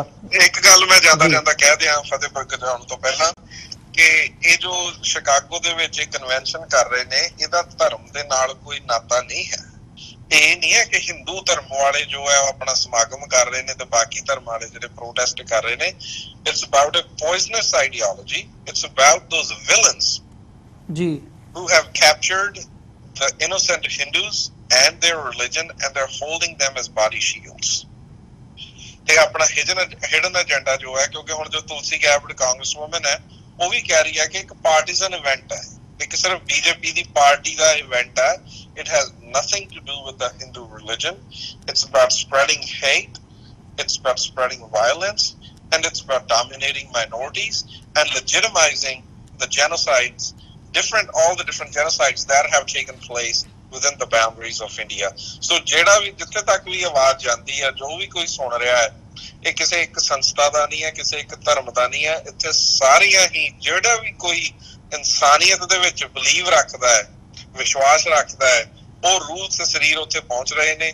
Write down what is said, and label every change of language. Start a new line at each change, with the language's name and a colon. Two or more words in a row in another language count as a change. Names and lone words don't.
Punjabi: ਇੱਕ ਗੱਲ ਮੈਂ ਜਾਂਦਾ ਕਹਿ ਦਿਆਂ ਫਤਿਹ ਪ੍ਰਗਟ ਹੋਣ ਤੋਂ ਪਹਿਲਾਂ, ਕਿ ਇਹ ਜੋ ਸ਼ਿਕਾਗੋ ਦੇ ਵਿੱਚ ਕਨਵੈਨਸ਼ਨ ਕਰ ਰਹੇ ਨੇ, ਇਹਦਾ ਧਰਮ ਦੇ ਨਾਲ ਕੋਈ ਨਾਤਾ ਨਹੀਂ ਹੈ। ਇਹ ਨਹੀਂ ਹੈ ਕਿ ਹਿੰਦੂ ਧਰਮ ਵਾਲੇ ਜੋ ਹੈ ਉਹ ਆਪਣਾ ਸਮਾਗਮ ਕਰ ਰਹੇ ਨੇ ਤੇ ਬਾਕੀ ਧਰਮ ਵਾਲੇ ਜਿਹੜੇ ਪ੍ਰੋਟੈਸਟ ਕਰ ਰਹੇ ਨੇ।
English: It's about a poisonous ideology, it's about those villains ਜੀ who have captured the innocent Hindus and their religion and they're holding them as body shields.
Punjabi: ਤੇ ਆਪਣਾ
English: hidden agenda
Punjabi: ਜੋ ਹੈ, ਕਿਉਂਕਿ ਹੁਣ ਜੋ ਤੁਲਸੀ ਗੈਬਰਡ
English: Congress woman
Punjabi: ਹੈ ਉਹ ਵੀ ਕਹਿ ਰਹੀ ਹੈ ਕਿ ਇੱਕ
English: partisan event
Punjabi: ਹੈ, ਇੱਕ ਸਿਰਫ ਬੀਜੇਪੀ ਦੀ ਪਾਰਟੀ ਦਾ ਇਵੈਂਟ ਹੈ,
English: It has nothing to do with the Hindu religion. It's about spreading hate, it's about spreading violence, and it's about dominating minorities and legitimizing the genocides, all the different genocides that have taken place within the boundaries of India.
Punjabi: So ਜਿਹੜਾ ਵੀ ਜਿੱਥੇ ਤੱਕ ਵੀ ਆਵਾਜ਼ ਜਾਂਦੀ ਹੈ, ਜੋ ਵੀ ਕੋਈ ਸੁਣ ਰਿਹਾ ਹੈ, ਇਹ ਕਿਸੇ ਇੱਕ ਸੰਸਥਾ ਦਾ ਨਹੀਂ ਹੈ, ਕਿਸੇ ਇੱਕ ਧਰਮ ਦਾ ਨਹੀਂ ਹੈ, ਇੱਥੇ ਸਾਰੀਆਂ ਹੀ ਜਿਹੜਾ ਵੀ ਕੋਈ ਇਨਸਾਨੀਅਤ ਦੇ ਵਿੱਚ ਬਲੀਵ ਰੱਖਦਾ ਹੈ, ਵਿਸ਼ਵਾਸ ਰੱਖਦਾ ਹੈ, ਉਹ ਰੂਹ ਤੇ ਸਰੀਰ ਉੱਥੇ ਪਹੁੰਚ ਰਹੇ ਨੇ।